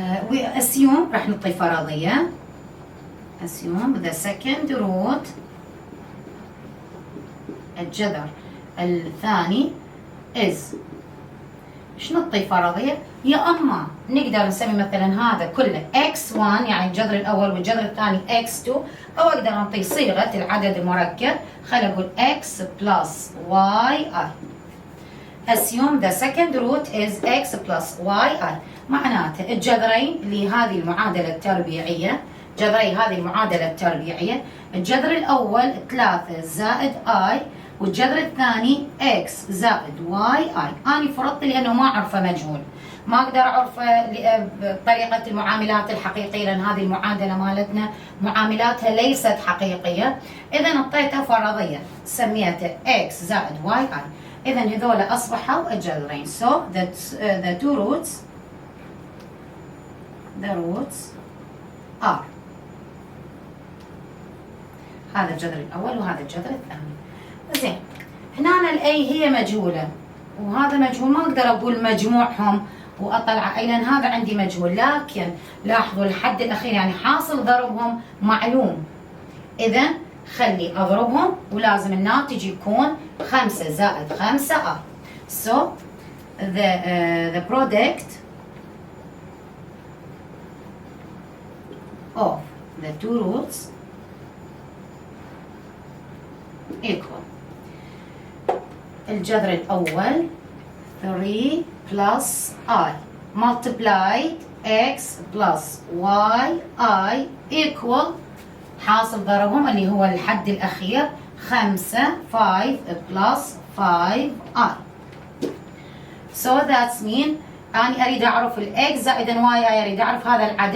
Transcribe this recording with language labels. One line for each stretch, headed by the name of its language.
English: we assume
Arabic: راح نعطي فرضيه
English: assume the second root
Arabic: الجذر الثاني
English: is.
Arabic: شنو نعطي فرضية؟ يا أما نقدر نسمي مثلا هذا كله x1 يعني الجذر الأول والجذر الثاني x2، أو أقدر نعطي صيغة العدد المركب. خلينا نقول x plus yi.
English: assume the second root is x plus yi.
Arabic: معناته الجذرين لهذه المعادلة التربيعية، جذري هذه المعادلة التربيعية، الجذر الأول 3 زائد i، والجذر الثاني x زائد yi. أنا فرضت لأنه ما أعرفه مجهول، ما أقدر أعرفه بطريقة المعاملات الحقيقية، لأن هذه المعادلة مالتنا معاملاتها ليست حقيقية. إذا أعطيته فرضية سميته x زائد yi. إذا هذول أصبحوا الجذرين.
English: so the two roots are.
Arabic: هذا الجذر الأول وهذا الجذر الثاني. زين، هنا الأي هي مجهولة وهذا مجهول، ما أقدر أقول مجموعهم وأطلع أي، لأن هذا عندي مجهول. لكن لاحظوا الحد الأخير يعني حاصل ضربهم معلوم. إذا خلي أضربهم ولازم الناتج يكون 5 زائد 5
English: so the product of the two roots equal.
Arabic: الجذر الأول 3
English: plus I multiplied x plus yi equal
Arabic: حاصل ضربهم اللي هو الحد الأخير 5 plus 5i.
English: so that's mean
Arabic: أنا أريد أعرف الإكس زائدا واي، أريد أعرف هذا العدد.